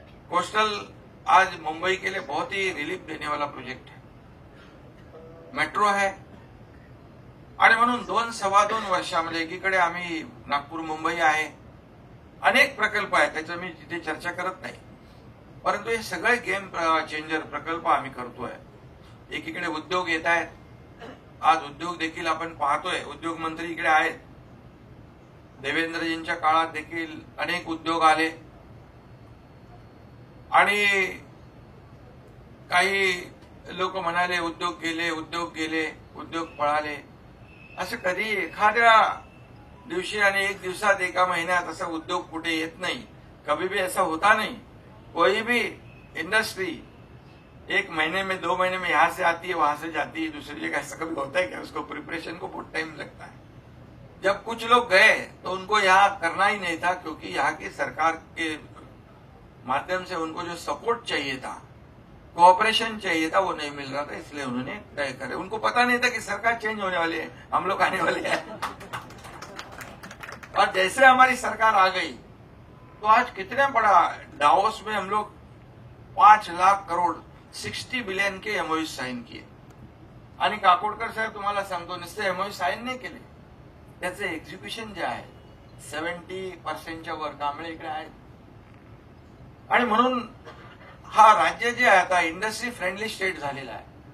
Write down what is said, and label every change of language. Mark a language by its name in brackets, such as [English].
[Hindi] Coastal आज मुंबई के लिए बहुत ही रिलीफ देने वाला प्रोजेक्ट है. मेट्रो है. [Marathi] आणि म्हणून 2-2.25 वर्षामध्ये एकीकडे आम्ही नागपूर मुंबई आहे, अनेक प्रकल्प आहेत, त्याचं मी तिथे चर्चा करत नाही, परंतु हे सगळे गेम चेंजर प्रकल्प आम्ही करतोय. एकीकडे उद्योग येत आहेत. आज उद्योग देखील आपण पाहतोय, उद्योग मंत्री इकडे आहेत. देवेंद्रजींच्या काळात देखील अनेक उद्योग आले आणि काही लोक म्हणाले उद्योग गेले, उद्योग पळाले. असं कधी एखाद्या दिवशी आणि 1 दिवसात, 1 महिन्यात असा उद्योग कुठे येत नाही. [Hindi] कभी भी ऐसा होता नहीं. कोई भी इंडस्ट्री 1 महीने में, 2 महीने में यहां से आती है, वहां से जाती है दूसरी जगह. ऐसा कभी होता है क्या? उसको प्रिपरेशन को बहुत टाइम लगता है. जब कुछ लोग गए तो उनको यहाँ करना ही नहीं था, क्योंकि यहाँ की सरकार के माध्यम से उनको जो सपोर्ट चाहिए था, कोऑपरेशन चाहिए था, वो नहीं मिल रहा था. इसलिए उन्होंने तय करे. उनको पता नहीं था कि सरकार चेंज होने वाली है, हम लोग आने वाले हैं. और जैसे हमारी सरकार आ गई तो आज कितने बड़ा डावोस में हम लोग 5 लाख करोड़ 60 बिलियन के MOU साइन किए. [Marathi] आणि काकोडकर साहेब तुम्हाला सांगतो, नुसते MOU साइन नाही केले, त्याचे एक्झिक्युशन जे आहे 70% वर कांबळे इकडे आहेत. आणि म्हणून हा राज्य जे आहे आता इंडस्ट्री फ्रेंडली स्टेट झालेला आहे.